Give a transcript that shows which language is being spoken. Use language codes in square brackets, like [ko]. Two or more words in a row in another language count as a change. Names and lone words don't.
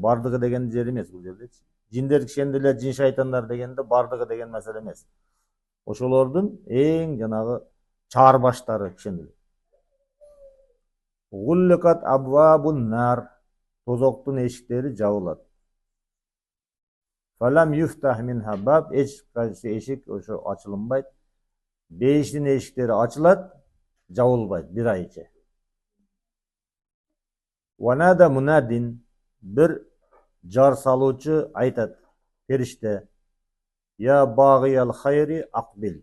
[ky] Бардыгы деген жер эмес бул жердечи. Жиндер кишенделет, жин шайтандар дегенде бардыгы деген маселе эмес. Ошолордун эң жанагы чаар баштары кишенделет. [ar] غلقت أبواب النار, [ky] тозоктун эшиктери жабылат. [ar] فلم يفتح منها باب, [ky] эч кайсы эшик ошо ачылынбайт. Бейиштин эшиктери ачылат, жабылбайт бир айча. [ar] ونادى منادٍ, [ky] бир жар салуучу айтат, периште: [ar] يا باغي الخير أقبل.